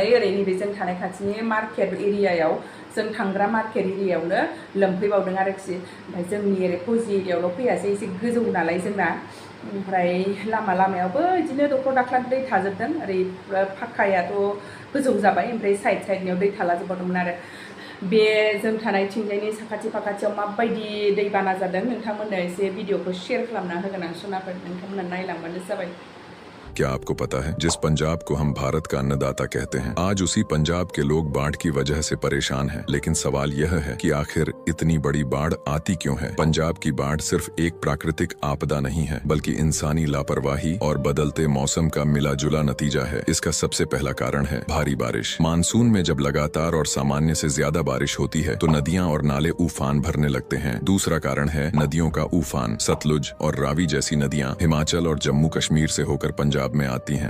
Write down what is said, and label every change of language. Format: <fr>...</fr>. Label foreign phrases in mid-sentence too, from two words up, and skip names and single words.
<brx>ओरै नैबे जों थानाय खाथिनि मार्केट एरियायाव जों थांग्रा मार्केट एरियायावनो लोमफैबावदों आरोखि ओमफ्राय जोंनि ओरै फौजि एरियायावल' फैयासै एसे गोजौ नालाय जोंना ओमफ्राय लामायावबो बिदिनो दखर दाख्ला दै थाजोबदों ओरै फाक्कायाथ' गोजौ जाबाय ओमफ्राय साइडनियाव दै थालाजोबबावदोंमोन आरो बे जों थानायथिंजायनि साखाथि फाखाथियाव माबायदि दैबाना जादों नोंथांमोननो एसे भिडिअखौ शेयार खालामना होगोन आं सोनाफोर नोंथांमोनहा नायलांबानो जाबाय</brx> <hi>क्या आपको पता है जिस पंजाब को हम भारत का अन्नदाता कहते हैं आज उसी पंजाब के लोग बाढ़ की वजह से परेशान हैं लेकिन सवाल यह है कि आखिर इतनी बड़ी बाढ़ आती क्यों है पंजाब की बाढ़ सिर्फ एक प्राकृतिक आपदा नहीं है बल्कि इंसानी लापरवाही और बदलते मौसम का मिला जुला नतीजा है इसका सबसे पहला कारण है भारी बारिश मानसून में जब लगातार और सामान्य से ज्यादा बारिश होती है तो नदियां और नाले उफान भरने लगते हैं दूसरा कारण है नदियों का उफान सतलुज और रावी जैसी नदियां हिमाचल और जम्मू कश्मीर से होकर पंजाब में आती हैं।</hi>